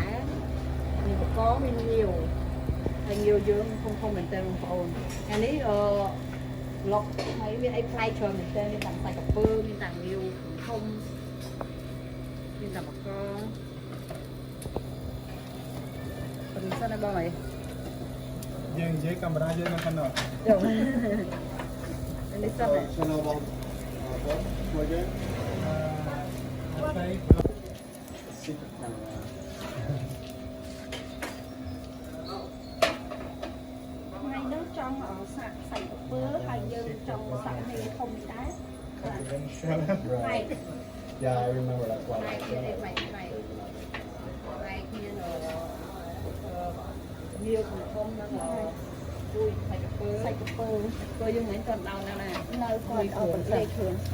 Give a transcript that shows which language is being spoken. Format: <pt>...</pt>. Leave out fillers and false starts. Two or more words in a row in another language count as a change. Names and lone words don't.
<km>មានបកងមានងាវហើយងាវយើងធំមែនតើបងប្អូនអានេះឡុកហើយមានអីផ្លែច្រើនមែនតើមានទាំងសាច់ក្រពើមានទាំងងាវធំមានទាំងបកងប៉ុន្តែសិនណាបងអី យើងនិយាយកាមេរ៉ាយើងនៅខាងនោះ យកនេះសិន</km> <en>Channel about what? What again?</en> <km>អត់ទេ</km> <en>Secret camera.</en> <km>ថ្ងៃនោះចង់សាក់សាច់ក្រពើហើយយើងចង់សាក់នេះធំដែរ</km> <en>Right. Yeah, I remember that's why.</en> <km>ផ្លែទៀតអីផ្លែផ្លែមានងាវធំហ្នឹងជួយសាច់ក្រពើ សាច់ក្រពើ ព្រោះយើងមិនទាន់ដល់ណាណា នៅគាត់អត់ប្រលេខខ្លួន</km>